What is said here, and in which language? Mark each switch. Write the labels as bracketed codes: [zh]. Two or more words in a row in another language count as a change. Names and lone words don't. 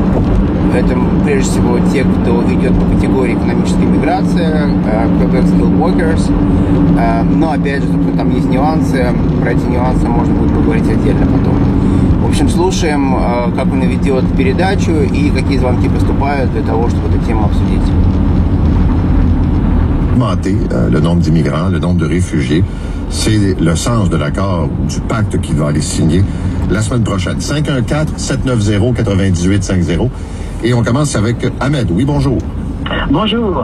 [ru] Это прежде всего те, кто идет по категории экономической миграции, Quebec Skilled Workers. Но опять же, там есть нюансы, про эти нюансы можно будет поговорить отдельно потом. В общем, слушаем, как он ведет передачу и какие звонки поступают для того, чтобы эту тему обсудить. [fr] Augmenter le nombre d'immigrants, le nombre de réfugiés. C'est le sens de l'accord, du pacte qu'il va aller signer la semaine prochaine. 514-790-9850. Et on commence avec Ahmed. Oui, bonjour. Bonjour.